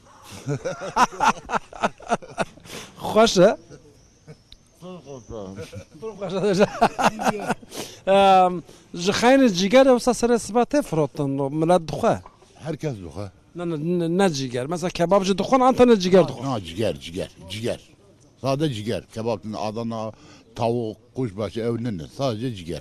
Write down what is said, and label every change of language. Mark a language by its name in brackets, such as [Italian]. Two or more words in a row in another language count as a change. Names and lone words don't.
[Kurdish] xweş e ji xeynî cîger wisa serê sibê tê firotin millet dixwe Herkes duha. ne cîger mesela kebab jî dixwin an tane cîger dixwin [Turkish] Ha ciger. Sadece ciger. Kebap, Adana, tavuk, kuşbaşı, evlenen sadece ciger.